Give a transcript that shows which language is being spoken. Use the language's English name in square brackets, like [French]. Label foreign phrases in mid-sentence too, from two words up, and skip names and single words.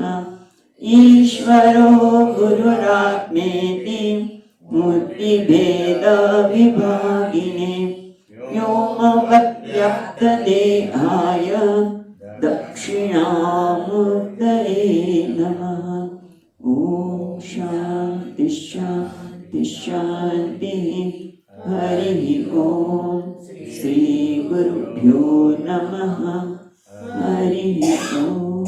[Sanskrit] ઈશ્વરો ગુરુરાત્મેતિ મૂર્તિભેદ વિભાગિને વ્યોમવદ્વ્યક્તદેહાય દક્ષિણામૂર્તયે નમઃ. ઓમ શાંતિ શાંતિ शांति। हरि ओम। श्री गुरुभ्यो नमः। हरि ओम।